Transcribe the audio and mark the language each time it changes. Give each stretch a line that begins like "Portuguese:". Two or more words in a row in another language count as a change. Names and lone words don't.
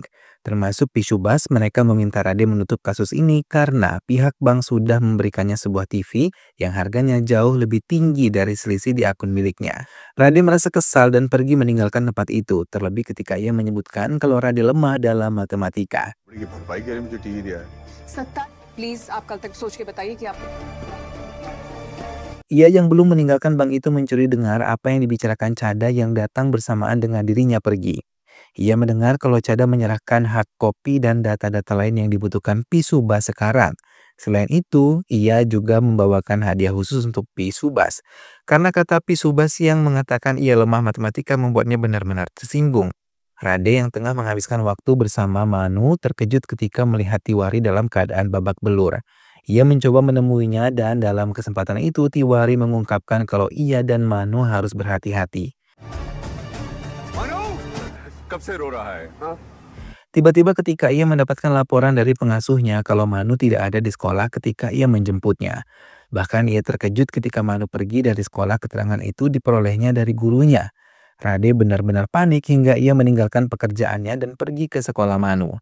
Indonesian: Termasuk Pisubas, mereka meminta Rade menutup kasus ini karena pihak bank sudah memberikannya sebuah TV yang harganya jauh lebih tinggi dari selisih di akun miliknya. Rade merasa kesal dan pergi meninggalkan tempat itu, terlebih ketika ia menyebutkan kalau Rade lemah dalam matematika.
Hindi: बड़ी की भरपाई के लिए मुझे टीवी दिया है सत्ता प्लीज आप कल तक सोच के बताइए कि आप
Indonesian: Ia yang belum meninggalkan bank itu mencuri dengar apa yang dibicarakan Chada yang datang bersamaan dengan dirinya pergi. Ia mendengar kalau Chada menyerahkan
English: hard copy
Indonesian: dan data-data lain yang dibutuhkan Pisubas sekarang. Selain itu, ia juga membawakan hadiah khusus untuk Pisubas. Karena kata Pisubas yang mengatakan ia lemah matematika membuatnya benar-benar tersinggung. Rade yang tengah menghabiskan waktu bersama Manu terkejut ketika melihat Tiwari dalam keadaan babak belur. Ia mencoba menemuinya dan dalam kesempatan itu Tiwari mengungkapkan kalau ia dan Manu harus berhati-hati.
Hindi: मनु कब से रो रहा है
Indonesian: Tiba-tiba ketika ia mendapatkan laporan dari pengasuhnya kalau Manu tidak ada di sekolah ketika ia menjemputnya. Bahkan ia terkejut ketika Manu pergi dari sekolah, keterangan itu diperolehnya dari gurunya. Rade benar-benar panik hingga ia meninggalkan pekerjaannya dan pergi ke sekolah Manu.